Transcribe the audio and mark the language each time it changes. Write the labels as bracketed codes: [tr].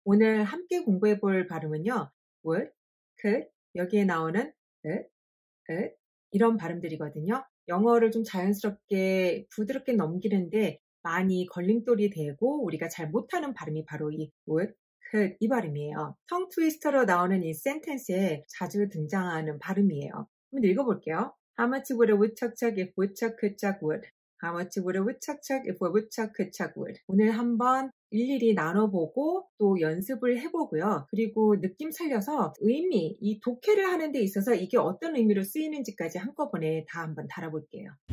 [ko] 오늘 함께 공부해 볼 발음은요. would, could, 여기에 나오는 이런 발음들이거든요. 영어를 좀 자연스럽게 부드럽게 넘기는데 많이 걸림돌이 되고 우리가 잘 못하는 발음이 바로 이 would, could 이 발음이에요. 텅 트위스터로 나오는 이 센텐스에 자주 등장하는 발음이에요. 한번 읽어볼게요. [en] How much would a woodchuck if woodchuck could chuck wood? How much would a woodchuck if a woodchuck could chuck wood? [ko] 오늘 한번 일일이 나눠보고 또 연습을 해보고요. 그리고 느낌 살려서 의미, 이 독해를 하는 데 있어서 이게 어떤 의미로 쓰이는지까지 한꺼번에 다 한번 달아볼게요.